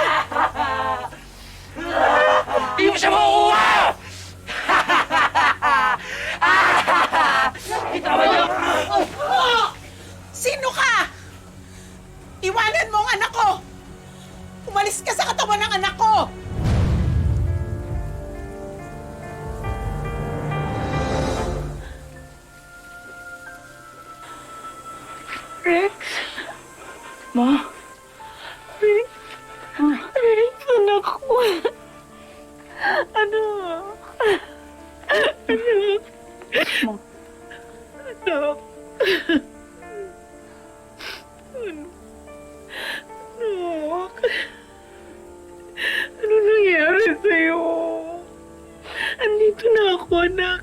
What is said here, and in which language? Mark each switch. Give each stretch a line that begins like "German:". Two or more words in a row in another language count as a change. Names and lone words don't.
Filipino: Hindi mo siya makukuha! Bitawan niyo! Sino ka? Iwanan mo ang anak ko! Umalis ka sa katawan ng anak ko! Rex? Ma? Rex? Rex, anak ko. Ano? Anak. Ma? Anak. Anak. Ano nangyari sa'yo? Andito na ako, anak.